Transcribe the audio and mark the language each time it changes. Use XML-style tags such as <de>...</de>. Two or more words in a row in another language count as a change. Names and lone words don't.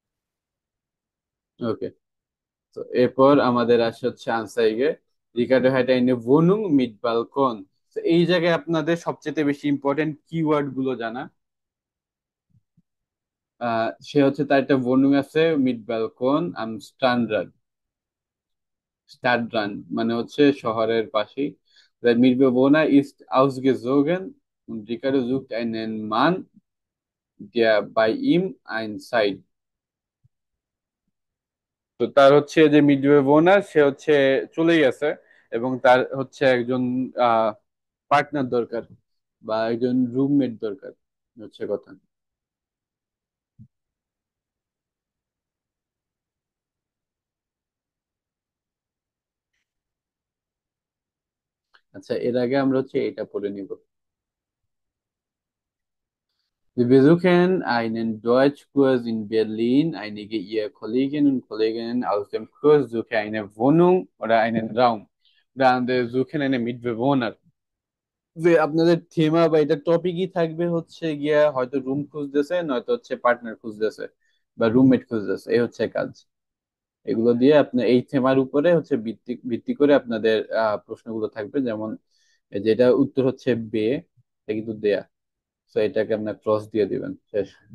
<bn>ওকে, তো এরপর আমাদের আসে হচ্ছে আনসাইগে, রিকার্ডো</bn> <de>hat eine Wohnung mit Balkon.</de> <bn>তো এই জায়গায় আপনাদের সবচেয়ে বেশি ইম্পর্টেন্ট কিওয়ার্ড গুলো জানা। সে হচ্ছে তার একটা বর্ণং আছে</bn> <de>mit Balkon am Standard,</de> <bn>স্ট্যাডরান মানে হচ্ছে শহরের পাশেই।</bn> <de>Der Mitbewohner ist ausgezogen und Ricardo sucht einen Mann, der bei ihm einzieht।</de> <bn>তো তার হচ্ছে যে মিডওয়েবোনার, সে হচ্ছে চলে গেছে এবং তার হচ্ছে একজন পার্টনার দরকার বা একজন রুমমেট দরকার, হচ্ছে কথা। আচ্ছা, এর আগে আমরা হচ্ছে এটা পড়ে নিব।</bn> <de>Wir besuchen einen Deutschkurs in Berlin. Einige Ihrer Kolleginnen und Kollegen aus dem Kurs suchen eine Wohnung oder einen Raum oder andere suchen einen Mitbewohner।</de> <bn>যে আপনাদের থেমা বা এটা টপিকই থাকবে হচ্ছে গিয়া হয়তো রুম খুঁজতেছে, নয়তো হচ্ছে পার্টনার খুঁজতেছে বা রুমমেট খুঁজতেছে, এই হচ্ছে কাজ। এগুলো দিয়ে আপনি এই থেমার উপরে হচ্ছে ভিত্তি ভিত্তি করে আপনাদের প্রশ্নগুলো থাকবে। যেমন যেটা উত্তর হচ্ছে বে, এটা কিন্তু দেয়া, তো এটাকে আপনার ক্রস দিয়ে দিবেন, শেষ।</bn>